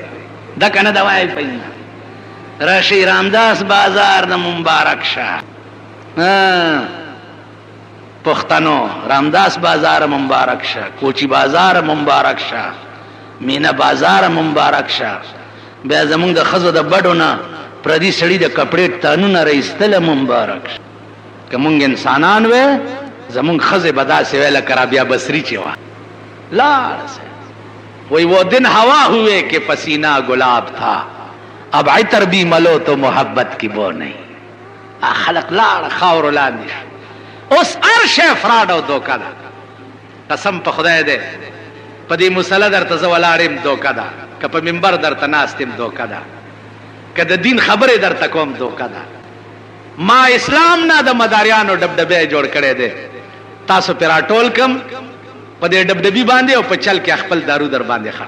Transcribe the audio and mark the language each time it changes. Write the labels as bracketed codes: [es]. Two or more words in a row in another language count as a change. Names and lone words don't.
[ps] دا که نه ده وایي پی راشي رامداس بازار د مبارک شه، پښتنو رامداس بازار مبارک شه، کوچی بازار مبارک شه، مینه بازار مبارک شه. بیا زمونږ د ښځو د بډو نه پردي سړي د کپړې تانونه رایستله مبارک شه. که مونږ انسانان وې زمونږ ښځې به داسې وې لکه رابعه بصري چې وه لاړ [ur] سے وہی وہ دن ہوا ہوئے کہ پسینہ گلاب تھا، اب عطر بھی ملو تو محبت کی بو نہیں. [ps] خلق لاړ خاورو لاندې شو. اوس هر شی فراډ او دوکه ده، قسم په خدای دی په دې مسله درته زه ولاړ یم دوکه ده، که په منبر درته ناست یم دوکه ده، که د دین خبرې درته کوم دوکه ده. ما اسلام نه د مداریانو ډبډبی جوړ کړی دی، تاسو پې راټول کم په دې ډبډبي باندې او په چل کې خپل دارو در باندې خرڅ.